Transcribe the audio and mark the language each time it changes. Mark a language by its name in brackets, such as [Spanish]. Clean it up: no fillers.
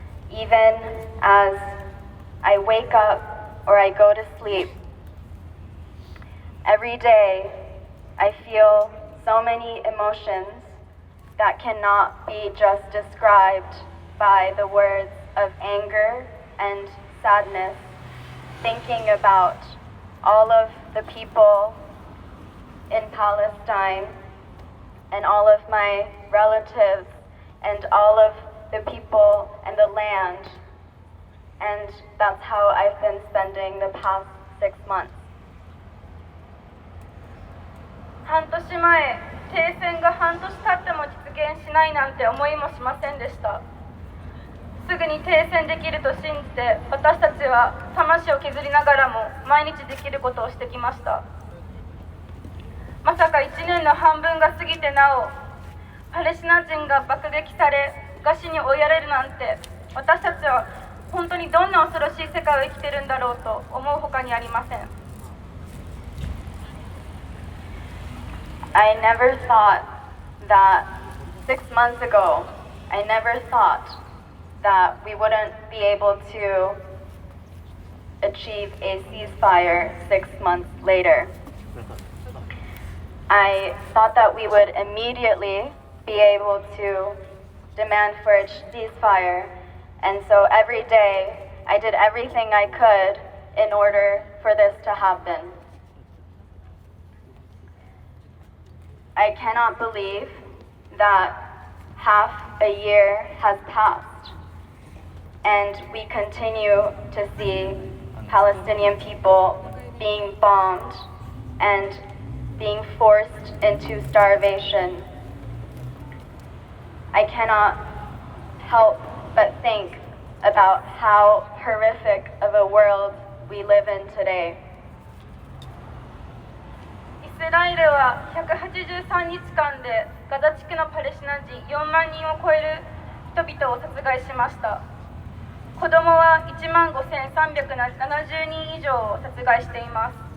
[English] Even as I wake up or I go to sleep, every day I feel so many emotions that cannot be just described by the words of anger and sadness, thinking about all of the people in Palestine and all of my relatives and all of the people and the land, and that's how I've been spending the past 6 months. [Japanese] 半年前、停戦が半年経っても実現しないなんて思いもしませんでした。すぐに停戦できると信じて、私たちは魂を削りながらも毎日できることをしてきました。まさか1年の半分が過ぎてなお、パレスチナ人が爆撃され、餓死に追いやれるなんて、私たちは本当にどんな恐ろしい世界を生きてるんだろうと思うほかにありません。 [English] I never thought that 6 months ago, I never thought that we wouldn't be able to achieve a ceasefire 6 months later. I thought that we would immediately be able to demand for a ceasefire, and so every day I did everything I could in order for this to happen. I cannot believe that half a year has passed and we continue to see Palestinian people being bombed and being forced into starvation. I cannot help but think about how horrific of a world we live in today. [Japanese] スラエルは183日間でガザ地区のパレスチナ人4万人を超える人々を殺害しました。子供は1万5370人以上を殺害しています。